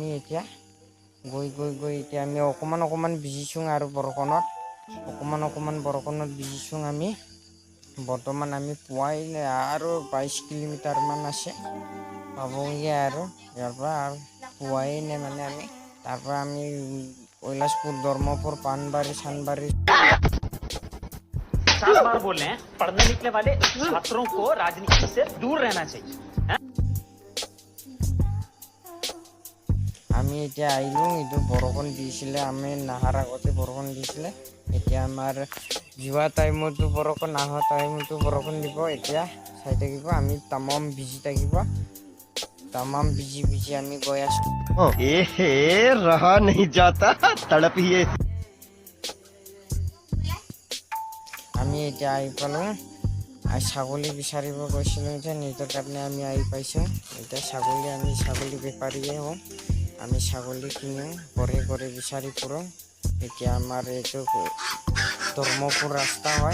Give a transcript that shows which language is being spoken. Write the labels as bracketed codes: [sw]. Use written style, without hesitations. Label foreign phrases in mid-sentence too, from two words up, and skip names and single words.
[as] এতিয়া গৈ এতিয়া আমি অকণমান ভিজিছোঁ আৰু বৰষুণত বৰষুণত ভিজিছোঁ আমি। বৰ্তমান আমি পোৱাই নাই আৰু 22 কিলোমিটাৰমান আছে পাবগৈ আৰু ইয়াৰ পৰা আৰু পোৱাই নাই মানে আমি। তাৰ পৰা আমি কৈলাশপুৰ, ধৰ্মপুৰ, পাণবাৰী, চানবাৰী [hi] 7 बार बोल रहे हैं, पढ़ने निकले वाले छात्रों को राजनीति से दूर रहना चाहिए। [as] আমি এতিয়া আহিলোঁ। এইটো বৰষুণ দিছিলে, আমি নহাৰ আগতে বৰষুণ দিছিলে। এতিয়া আমাৰ যোৱা টাইমতো বৰষুণ, অহা টাইমতো বৰষুণ দিব। এতিয়া চাই থাকিব, আমি তামাম ভিজি থাকিব। তামাম ভিজি আমি গৈ আছোঁ। [hi] रहा नहीं जाता तड़प ही [as] আমি এতিয়া আহি পালোঁ। ছাগলী বিচাৰিব গৈছিলোঁ যে, নিজৰ কাৰণে আমি আহি পাইছোঁ। এতিয়া আমি ছাগলী বেপাৰীয়ে হওঁ। আমি ছাগলী কিনো, ঘৰে বিচাৰি ফুৰোঁ। এতিয়া আমাৰ এইটো ধৰ্মপুৰ ৰাস্তা হয়।